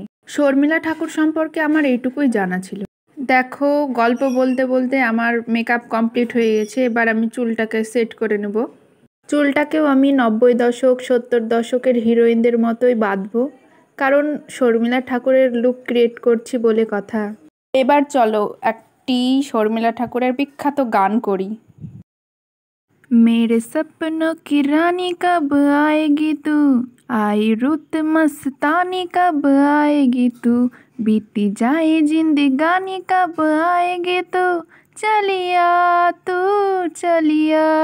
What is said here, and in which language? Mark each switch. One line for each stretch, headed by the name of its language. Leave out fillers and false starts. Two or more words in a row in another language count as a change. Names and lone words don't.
Bangla: শর্মিলা ঠাকুর সম্পর্কে আমার এইটুকুই জানা ছিল। দেখো গল্প বলতে বলতে আমার
English: makeup complete
Bangla: হয়ে গেছে, এবার আমি চুলটাকে সেট করে নেব। চুলটাকেও আমি 90 দশক 70 দশকের হিরোইনদের মতোই বাঁধবো, কারণ শর্মিলা ঠাকুরের
English: look create
Bangla: করছি বলে কথা। এবার চলো একটি শর্মিলা ঠাকুরের বিখ্যাত গান করি।
Hindi: मेरे सपनों की रानी कब आएगी तू, आई रुत मस्तानी कब आएगी तू, बीती जाए जिंदगानी कब आएगी तू, चलिया तू चलिया।